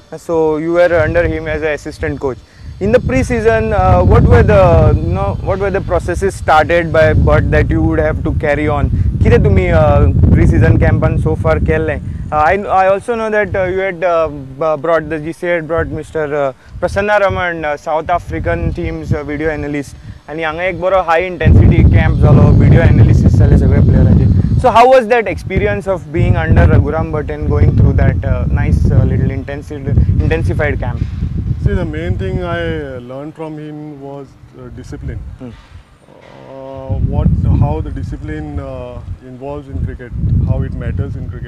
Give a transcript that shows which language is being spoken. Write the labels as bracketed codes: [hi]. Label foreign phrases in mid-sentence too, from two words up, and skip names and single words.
[en] So you were under him as an assistant coach. In the pre-season, what were the processes started by Bhatt that you would have to carry on? [kok] Kire tumi [en] pre-season campaign so far [kok] kelle? [en] I also know that you had brought the GC had brought Mr. Prasanna Raman, South African team's video analyst, and [kok] हांगा एक बरो [en] high intensity camp जालो video analysis [kok] जाले सगळे [en] players. So how was that experience of being under Raghuram Bhatt and going through that nice little intensified camp? See, the main thing I learned from him was discipline. How the discipline involves in cricket, how it matters in cricket.